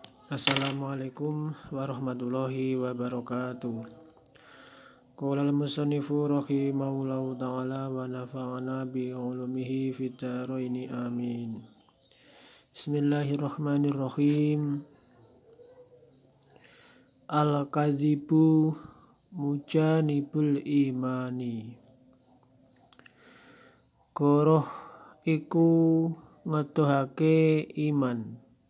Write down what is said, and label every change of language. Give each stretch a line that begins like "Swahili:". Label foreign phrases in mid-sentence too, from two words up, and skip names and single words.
Arabic: السلام عليكم ورحمة الله وبركاته. قال المصنف رحمه الله تعالى ونفعنا بعلومه في الدارين آمين. بسم الله الرحمن الرحيم. الكذب مجانب الإيمان.
Javanese: Goroh iku ngetuhake iman.